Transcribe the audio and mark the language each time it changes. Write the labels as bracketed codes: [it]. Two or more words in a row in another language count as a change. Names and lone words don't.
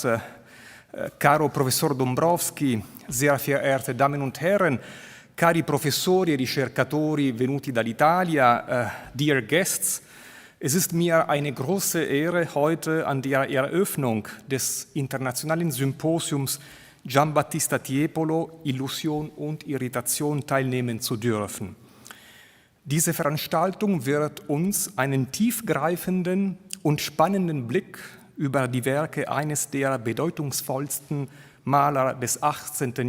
[de] caro Professor Dombrowski, sehr verehrte Damen und Herren, [it] cari professori e ricercatori venuti dall'Italia, [en] dear guests, [de] es ist mir eine große Ehre, heute an der Eröffnung des internationalen Symposiums GIAMBATTISTA TIEPOLO, Illusion und Irritation teilnehmen zu dürfen. Diese Veranstaltung wird uns einen tiefgreifenden und spannenden Blick über die Werke eines der bedeutungsvollsten Maler des 18.